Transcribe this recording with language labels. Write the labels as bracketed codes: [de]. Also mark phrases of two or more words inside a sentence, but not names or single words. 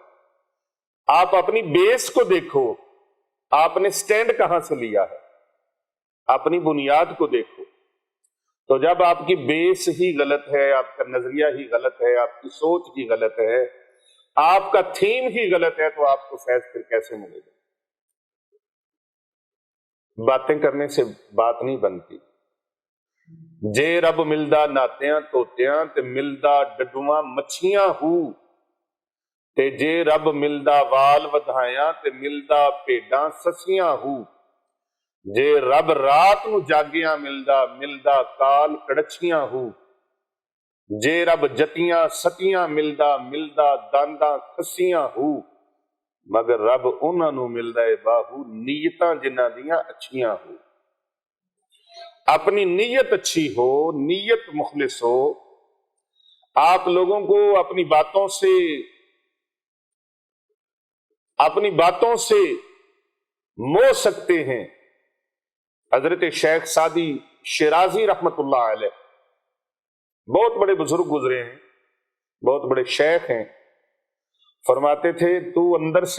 [ur] آپ اپنی بیس کو دیکھو، آپ نے سٹینڈ کہاں سے لیا ہے، اپنی بنیاد کو دیکھو۔ تو جب آپ کی بیس ہی غلط ہے، آپ کا نظریہ ہی غلط ہے، آپ کی سوچ ہی غلط ہے، آپ کا تھیم ہی غلط ہے، تو آپ کو فیض پھر کیسے ملے گا؟ باتیں کرنے سے بات نہیں بنتی۔ [pa] جے رب ملدا ناتیاں توتیاں تے ملدا ڈڈواں مچھیاں ہو، تے جے رب ملدا وال ودھائیاں تے ملدا بھیڈاں سسیاں ہو، جے رب رات نو جاگیاں ملدا کال کڑچیاں ہو، جے رب جتیاں ستیاں ملدا دانداں کھسیاں ہو، مگر رب انہاں نو ملدا ہے باہو نیتاں جنہاں دیاں اچھیاں ہو۔ [ur] اپنی نیت اچھی ہو، نیت مخلص ہو، آپ لوگوں کو اپنی باتوں سے مو سکتے ہیں۔ حضرت شیخ سعدی شیرازی [ar] رحمت اللہ علیہ [ur] بہت بڑے بزرگ گزرے ہیں، بہت بڑے شیخ ہیں، فرماتے تھے تو اندر سے